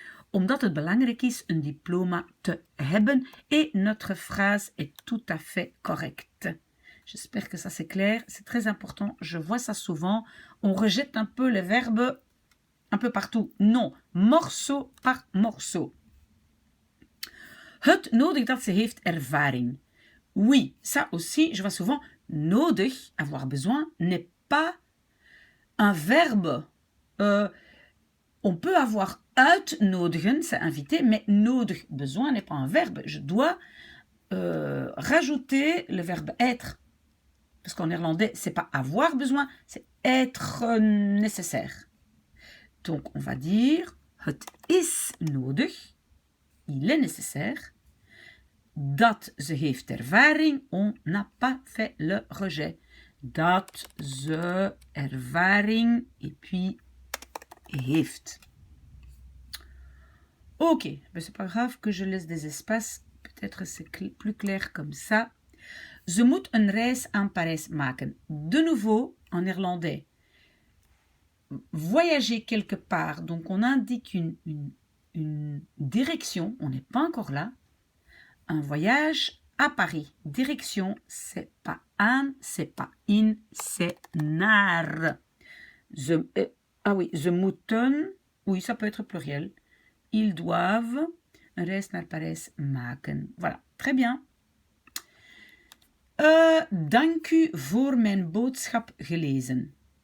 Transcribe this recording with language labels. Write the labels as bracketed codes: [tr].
[nl] Omdat het belangrijk is een diploma te hebben, [fr] et notre phrase est tout à fait correcte. J'espère que ça c'est clair, c'est très important, je vois ça souvent, on rejette un peu les verbes un peu partout. Non, morceau par morceau. [nl] Het nodig dat ze heeft ervaring. [fr] Oui, ça aussi, je vois souvent, nodig, avoir besoin, n'est pas un verbe. On peut avoir uitnodigen, c'est inviter, mais nodig, besoin, n'est pas un verbe. Je dois rajouter le verbe être. Parce qu'en néerlandais, c'est pas avoir besoin, c'est être nécessaire. Donc, on va dire, [nl] het is nodig, [fr] il est nécessaire. [nl] Dat ze heeft ervaring, [fr] on n'a pas fait le rejet. [nl] Dat ze ervaring, [fr] et puis [nl] heeft. [fr] Ok, mais c'est pas grave que je laisse des espaces. Peut-être c'est plus clair comme ça. [nl] Ze moet een reis aan Parijs maken. [fr] De nouveau, en néerlandais. Voyager quelque part, donc on indique une direction, on n'est pas encore là. Un voyage à Paris. Direction, c'est pas aan, c'est pas in, c'est naar. [nl] Ze moeten, [fr] oui, ça peut être pluriel. Ils doivent, [nl] een reis naar Parijs maken. [fr] Voilà, très bien. [nl] Dank u voor mijn boodschap gelezen.